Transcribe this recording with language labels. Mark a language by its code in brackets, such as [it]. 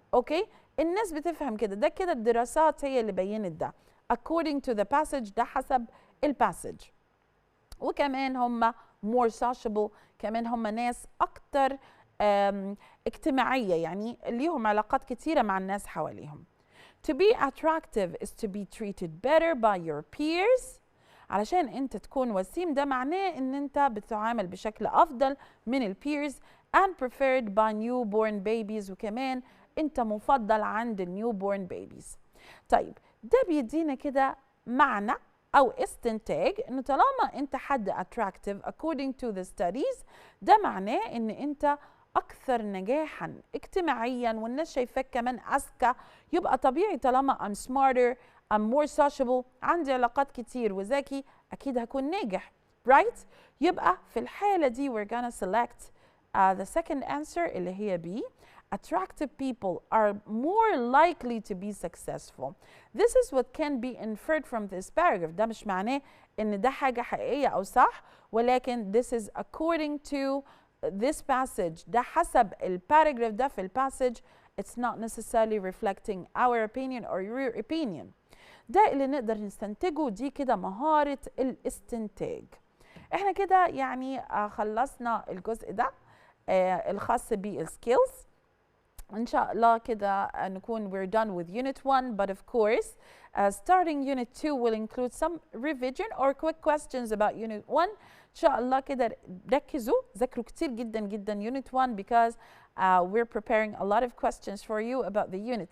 [ar] اوكي، الناس بتفهم كده، ده كده الدراسات هي اللي بينت ده [en] according to the passage، [ar] ده حسب الباسج. وكمان هم [en] more sociable، [ar] كمان هم ناس اكتر اجتماعية، يعني ليهم علاقات كتيرة مع الناس حواليهم. [en] To be attractive is to be treated better by your peers. [ar] علشان انت تكون وسيم ده معناه ان انت بتتعامل بشكل افضل من البيرز [en] and preferred by newborn babies، [ar] وكمان انت مفضل عند النيوبورن بيبيز. طيب ده بيدينا كده معنى او استنتاج ان طالما انت حد attractive according to the studies ده معناه ان انت أكثر نجاحاً اجتماعياً والناس شايفاك كمان أذكى، يبقى طبيعي طالما [en] I'm smarter I'm more sociable [ar] عندي علاقات كتير وذكي أكيد هكون ناجح، [en] right؟ [ar] يبقى في الحالة دي [en] we're gonna select the second answer [ar] اللي هي B. [en] Attractive people are more likely to be successful. This is what can be inferred from this paragraph. [ar] ده مش معناه إن ده حاجة حقيقية أو صح، ولكن [en] this is according to this passage، [ar] ده حسب الباراجراف ده في الباسج. [en] It's not necessarily reflecting our opinion or your opinion. [ar] ده اللي نقدر نستنتجه، دي كده مهارة الاستنتاج. احنا كده يعني خلصنا الجزء ده الخاص بالskills. إن شاء الله كده نكون [en] we're done with unit 1, but of course starting unit 2 will include some revision or quick questions about unit 1. [ar] إن شاء الله كده ركزوا ذاكروا كتير جدا جدا [en] unit 1 because we're preparing a lot of questions for you about the unit.